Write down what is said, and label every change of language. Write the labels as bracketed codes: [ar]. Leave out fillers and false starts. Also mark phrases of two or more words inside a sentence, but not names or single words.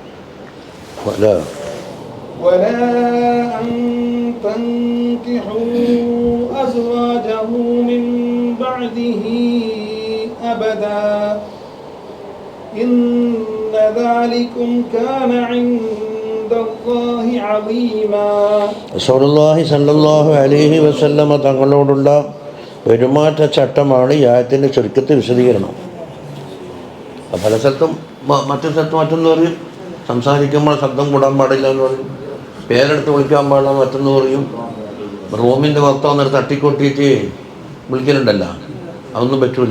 [ar] ولا أن تنكحوا أزواجه من بعده أبدا إن ذلكم كان عند الله عظيما. رسول الله صلى الله عليه وسلم [ml] തങ്ങളോടുള്ള പെരുമാറ്റ ചട്ടമാണ് ഈ ആയത്തിൻ്റെ ചുരുക്കത്തിൽ വിശദീകരണം. പല സ്ഥലത്തും മറ്റു സ്ഥലത്ത് മറ്റൊന്ന് പറയും, സംസാരിക്കുമ്പോൾ ശബ്ദം കൂടാൻ പാടില്ല എന്ന് പറയും, പേരെടുത്ത് വിളിക്കാൻ പാടില്ല മറ്റൊന്ന് പറയും, റൂമിൻ്റെ പുറത്ത് വന്നിട്ട് തട്ടിക്കൊട്ടിയിട്ട് വിളിക്കലുണ്ടല്ല, അതൊന്നും പറ്റൂല.